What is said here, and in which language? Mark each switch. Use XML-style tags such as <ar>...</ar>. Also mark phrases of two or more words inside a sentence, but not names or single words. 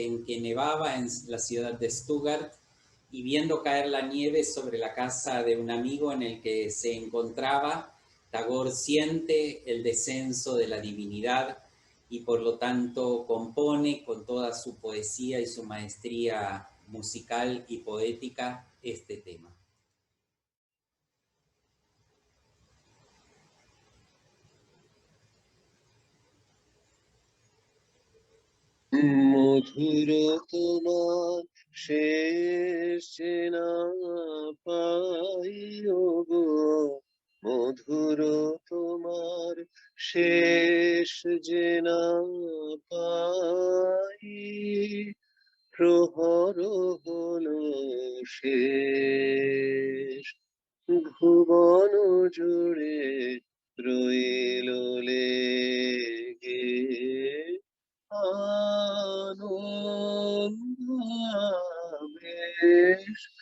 <es>en que nevaba en la ciudad de Stuttgart, y viendo caer la nieve sobre la casa de un amigo en el que se encontraba, Tagore siente el descenso de la divinidad y por lo tanto compone con toda su poesía y su maestría musical y poética este tema.</es> <bn>মধুর তোমার শেষ যে না পাই ওগো, মধুর তোমার শেষ jinapai, প্রহর হলো শেষ, ভুবন জুড়ে রইল লেগে আনন্দ আবেশ,</bn>